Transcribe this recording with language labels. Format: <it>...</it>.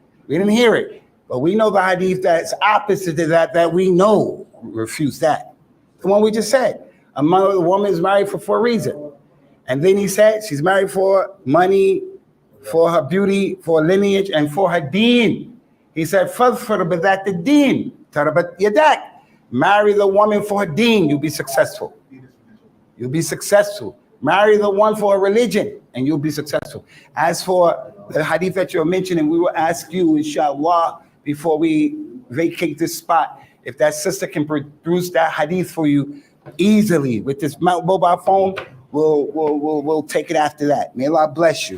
<en>We didn't hear it, but we know the hadith that's opposite to that we know refutes that. The one we just said, a woman is married for 4 reasons. And then he said she's married for money, for her beauty, for her lineage, and for her deen. He said,</en> <ar>فَظْفَرْ بِذَاتِ الدِّينِ تَرَبَتْ يَدَاكَ.</ar> <en>Marry the woman for her deen, you'll be successful. You'll be successful. Marry the one for a religion, and you'll be successful. As for the hadith that you're mentioning, we will ask you, inshallah, before we vacate this spot, if that sister can produce that hadith for you easily with this mobile phone, we'll take it after that. May Allah bless you.</en>